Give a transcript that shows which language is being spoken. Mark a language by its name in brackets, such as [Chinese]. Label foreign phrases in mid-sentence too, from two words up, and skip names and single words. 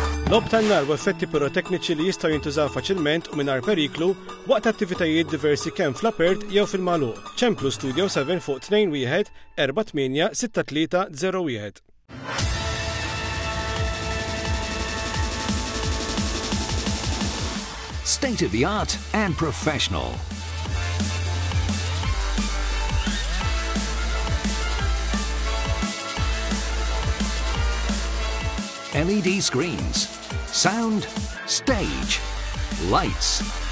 [Maltese] L-ob tan-nar u effetti pirotekniċi li jistgħu jintużaw faċilment u mingħajr periklu waqt attivitajiet diversi kemm fl-apert jew fil-magħluq. ċemplu Studio 7 fuq 21 48 6301. [English] State of the art and professional. LED screens, sound, stage, lights.